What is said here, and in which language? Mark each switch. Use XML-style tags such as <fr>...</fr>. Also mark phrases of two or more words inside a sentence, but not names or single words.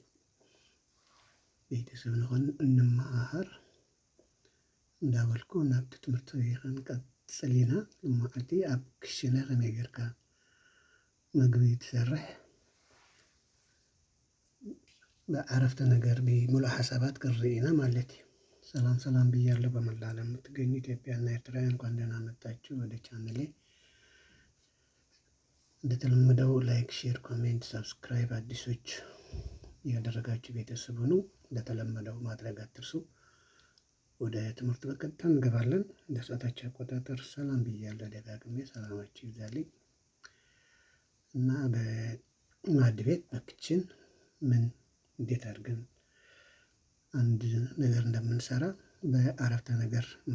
<ti>ቤተሰብ ንኾን እንመሃር እንዳበልኩ ናብቲ ትምህርቲ ክንቀፅል ኢና። ልማዓልቲ ኣብ ክሽነ ከመይ ጌርካ ምግቢ ትሰርሕ ብዓረፍተ ነገር ብሙሉእ ሓሳባት ክንርኢ ኢና ማለት እዩ።</ti> <am>ሰላም ሰላም ብያለሁ። በመላ ዓለም የምትገኙ ኢትዮጵያና ኤርትራውያን እንኳን ደህና መጣችሁ ወደ ቻናሌ። እንደተለመደው ላይክ፣ ሼር፣ ኮሜንት፣ ሰብስክራይብ አዲሶች ያደረጋችሁ ቤተሰብ ሁኑ። እንደተለመደው ማድረግ አትርሱ። ወደ ትምህርት በቀጥታ እንገባለን። እንደ ሰዓታችን አቆጣጠር ሰላም ብያለሁ ደጋግሜ፣ ሰላማችሁ ይብዛልኝ እና በማዕድ ቤት በክችን ምን እንዴት አድርገን አንድ ነገር እንደምንሰራ በአረፍተ ነገር</am>